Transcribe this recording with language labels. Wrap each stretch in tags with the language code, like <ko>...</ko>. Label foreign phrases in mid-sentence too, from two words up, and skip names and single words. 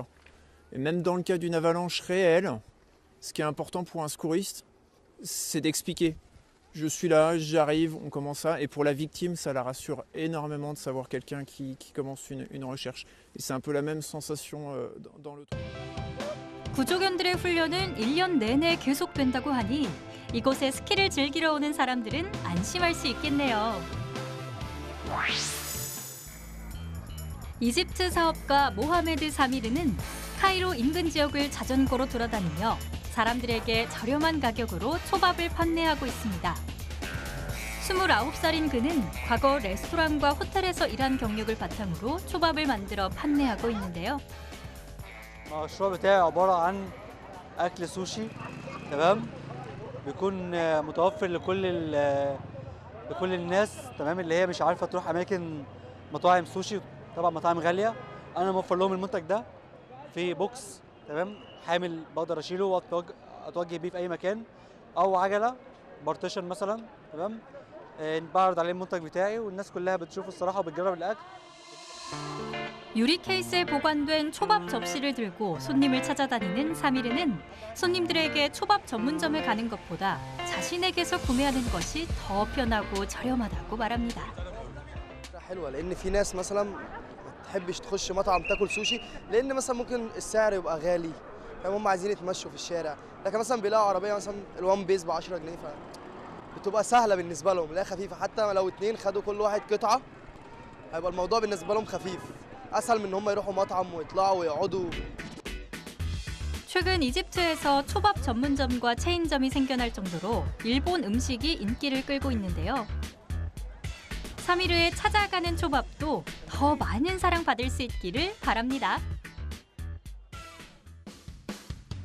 <fr>Et même dans le cas d'une avalanche réelle, ce qui est important pour un secouriste, c'est d'expliquer. Je suis là, j'arrive, on commence ça. Et pour la victime, ça la rassure énormément de savoir quelqu'un qui commence une recherche. Et c'est un peu la même sensation dans le trou.</fr> <ko>구조견들의 훈련은 1년 내내 계속된다고 하니 이곳에 스키를 즐기러 오는 사람들은 안심할 수 있겠네요. 이집트 사업가 모하메드 사미르는 카이로 인근 지역을 자전거로 돌아다니며 사람들에게 저렴한 가격으로 초밥을 판매하고 있습니다. 29살인 그는 과거 레스토랑과 호텔에서 일한 경력을 바탕으로 초밥을 만들어 판매하고 있는데요.</ko> <ar>المشروع بتاعي عبارة عن أكل سوشي تمام بيكون متوفر لكل الناس تمام اللي هي مش عارفة تروح أماكن مطاعم سوشي طبعا مطاعم غالية أنا موفر لهم المنتج ده في بوكس تمام حامل بقدر أشيله وأتوجه بيه في أي مكان أو عجلة بارتيشن مثلا تمام بعرض عليه المنتج بتاعي والناس كلها بتشوفه الصراحة وبتجرب الأكل.</ar> <ko>유리 케이스에 보관된 초밥 접시를 들고 손님을 찾아다니는 사미르는 손님들에게 초밥 전문점에 가는 것보다 자신에게서 구매하는 것이 더 편하고 저렴하다고 말합니다.</ko> <ar>حلوة لأن في ناس مثلا ما تحبش تخش مطعم تاكل سوشي لأن مثلا ممكن السعر يبقى غالي فهم عايزين يتمشوا في الشارع لكن مثلا بيلاقوا عربية مثلا الوان بيز ب 10 جنيه بتبقى سهلة بالنسبة لهم لا خفيفة حتى لو اتنين خدوا كل واحد قطعة هيبقى الموضوع بالنسبة لهم خفيف أسهل من إن هم يروحوا مطعم ويطلعوا ويقعدوا.</ar> <ko>최근 이집트에서 초밥 전문점과 체인점이 생겨날 정도로 일본 음식이 인기를 끌고 있는데요. 사미르의 찾아가는 초밥도 더 많은 사랑받을 수 있기를 바랍니다.</ko>